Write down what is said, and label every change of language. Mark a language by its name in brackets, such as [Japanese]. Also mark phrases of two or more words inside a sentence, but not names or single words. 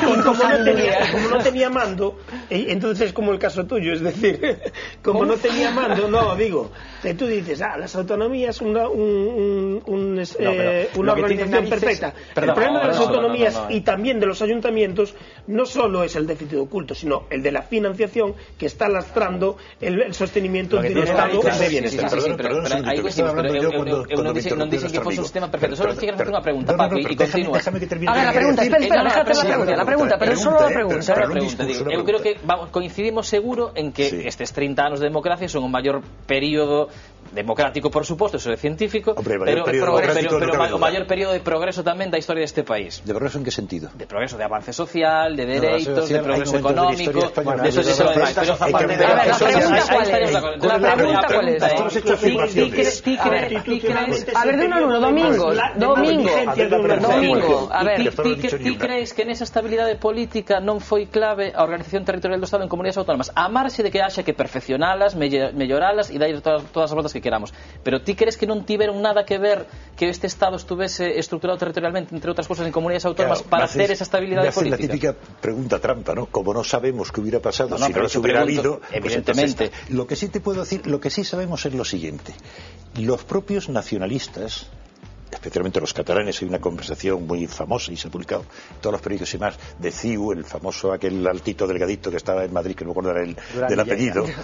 [Spanish] Y como no tenía mando, entonces es como el caso tuyo, es decir, como no tenía mando, tú dices, las autonomías, una organización perfecta. El problema de las autonomías y también de los ayuntamientos no solo es el déficit oculto, sino el de la financiación que está lastrando el sostenimiento del Estado de bienestar. [Galician] Pero aí coincidimos, pero eu non dixen que fose un sistema perfecto, só quero facer unha pregunta, Paco, e continúa. [Spanish] A ver, la pregunta, espera, déjate la pregunta, pero solo la pregunta. [Galician] Eu creo que coincidimos seguro en que estes 30 anos de democracia son o maior período democrático, por suposto, eso é científico, pero o maior período de progreso tamén da historia deste país. [Spanish] ¿De progreso en qué sentido? [Galician] De progreso de avance social, de dereitos, de progreso económico, de eso se lo demais. [Spanish] Pero la pregunta cuál es. A ver, de uno en uno, Domingo. A ver, [Galician] ti crees que nesa estabilidade política non foi clave a organización territorial do Estado en comunidades autónomas, a marxe de que haxa que perfeccionalas, melloralas e dar todas as voltas que queramos, pero ti crees que non tiveron nada que ver que este Estado estuvese estruturado territorialmente, entre outras cosas, en comunidades autónomas, para ter esa estabilidade política? [Spanish] La típica pregunta trampa, ¿no? Como no sabemos qué hubiera pasado si no las hubiera habido, evidentemente. Pues lo que sí te puedo decir, lo que sí sabemos es lo siguiente: los propios nacionalistas, especialmente los catalanes, hay una conversación muy famosa y se ha publicado en todos los periódicos y más, de CIU, el famoso aquel altito delgadito que estaba en Madrid, que no me acuerdo del apellido.